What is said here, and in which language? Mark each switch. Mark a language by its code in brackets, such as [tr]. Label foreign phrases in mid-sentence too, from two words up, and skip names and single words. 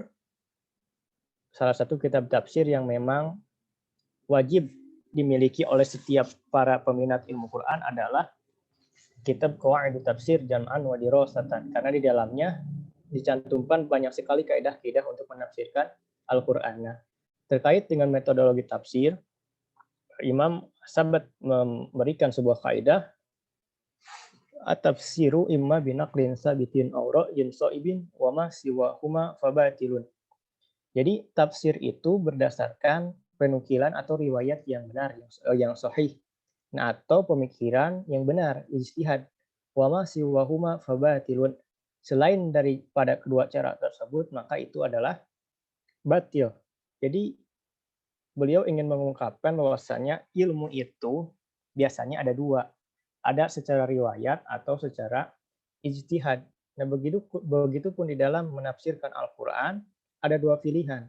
[id] Salah satu kitab tafsir yang memang wajib dimiliki oleh setiap para peminat ilmu Quran adalah kitab Qawaidut Tafsir Jam'an wa Dirasatan, karena di dalamnya dicantumkan banyak sekali kaidah-kaidah untuk menafsirkan Al-Qur'an. Nah, terkait dengan metodologi tafsir, Imam Sabat memberikan sebuah kaidah, [ar] التفسير إما بنقل ثابت أو رأي صائب وما سواهما فباطل. [id] Jadi tafsir itu berdasarkan penukilan atau riwayat yang benar, yang sahih. Nah, atau pemikiran yang benar, ijtihad. [ar] وما سواهما فباطل. [id] Selain daripada kedua cara tersebut, maka itu adalah batil. Jadi beliau ingin mengungkapkan bahwasanya ilmu itu biasanya ada 2. ada secara riwayat atau secara ijtihad. Nah, begitupun di dalam menafsirkan Al-Quran, ada dua pilihan.